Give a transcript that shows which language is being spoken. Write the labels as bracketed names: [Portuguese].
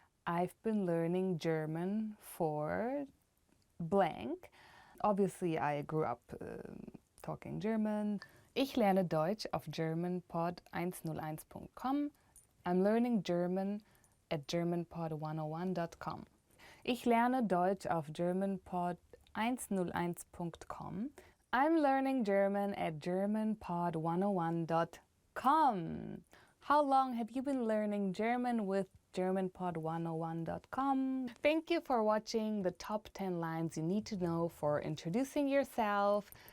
[English] I've been learning German for blank. Obviously, I grew up talking German. [German] Ich lerne Deutsch auf germanpod101.com. [English] I'm learning German at germanpod101.com. [German] Ich lerne Deutsch auf germanpod101.com. [English] I'm learning German at germanpod101.com. How long have you been learning German with germanpod101.com? Thank you for watching the top 10 lines you need to know for introducing yourself.